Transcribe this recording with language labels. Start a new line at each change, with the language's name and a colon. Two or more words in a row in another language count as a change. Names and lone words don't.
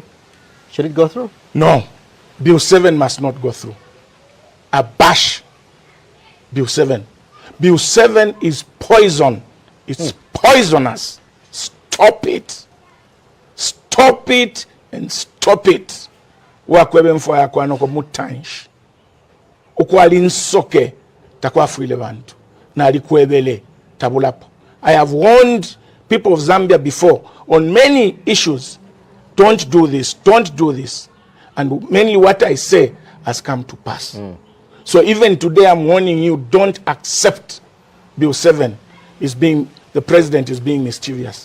English: Should it go through? No. Bill 7 must not go through. Abash Bill 7. Bill 7 is poison. It's poisonous. Stop it. Stop it and stop it.
Bemba: Wakwebe mfwa ya kwa noko mutanshi. Ukwali nsoke takwa fuile bantu. Na alikwebele tabulapo.
English: I have warned people of Zambia before on many issues. Don't do this. Don't do this. And mainly what I say has come to pass. So even today I'm warning you, don't accept Bill 7. The president is being mischievous.